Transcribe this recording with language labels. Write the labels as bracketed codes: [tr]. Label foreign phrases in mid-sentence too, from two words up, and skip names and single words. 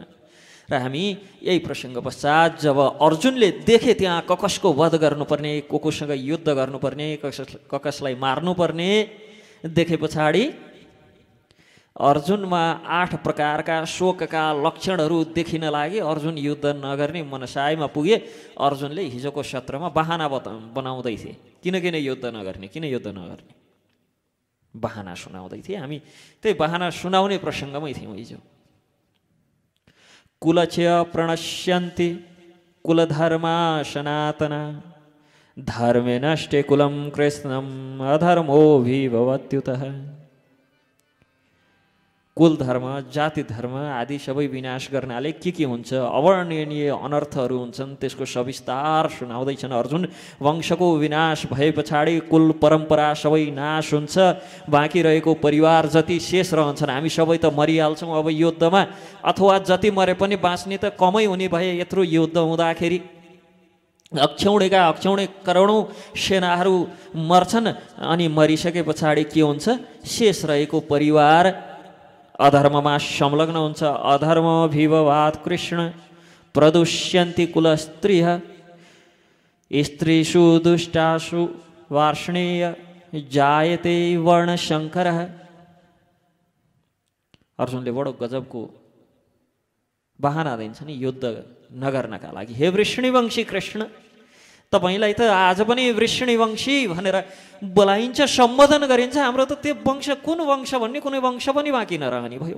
[ne] र हामी यही प्रसङ्ग पश्चात जब अर्जुनले देखे त्यहाँ कसको वध गर्नुपर्ने, कोसँग युद्ध गर्नुपर्ने, कसलाई मार्नुपर्ने देखे पछाडि अर्जुनमा 8 प्रकारका शोकका लक्षणहरू देखिन लागे। अर्जुन युद्ध नगर्ने मनसायमा पुगे। अर्जुनले हिजोको सत्रमा बहाना बनाउँदै थिए, किन युद्ध नगर्ने, किन युद्ध नगर्ने बहाना सुनाउँदै थिए। हामी त्यही बहाना सुनाउने प्रसङ्गमै थियौँ हिजो। [sa] कुलस्य प्रणश्यन्ति कुलधर्मा सनातना धर्मे नष्टे कुलं कृष्णम् अधर्मोऽभिभवत्युतः। [ne] कुल धर्म, जाति धर्म आदि सबै विनाश गर्नाले के हुन्छ, अवर्णनीय अनर्थहरू हुन्छन्, त्यसको सविस्तार सुनाउँदैछन् अर्जुन। वंशको विनाश भए पछाडि कुल परम्परा सबै नाश हुन्छ, बाँकी रहेको परिवार जति शेष रहन्छन्। हामी सबै त मरिहाल्छौँ अब युद्धमा, अथवा जति मरे पनि बाँच्ने त कमै हुने भए यत्रो युद्ध हुँदाखेरि। अक्षौणेका अक्षौणे करोडौँ सेनाहरू मर्छन्, अनि मरिसके पछाडि के हुन्छ, शेष रहेको परिवार अधर्ममा संलग्न हुन्छ। [sa] अधर्म विभवात् कृष्ण प्रदुष्यन्ति कुलस्त्रियः स्त्रीषु दुष्टासु वार्ष्णेय जायते वर्णशङ्करः। [ne] अर्जुनले बडो गजबको बहाना दिन्छ नि युद्ध नगर्नका लागि। हे वृष्णिवंशी कृष्ण, तपाईलाई त आज पनि वृष्णिवंशी भनेर बोलाइन्छ, सम्बोधन गरिन्छ। हाम्रो त त्यो वंश कुन वंश भन्ने कुनै वंश पनि बाँकी नरहने भयो।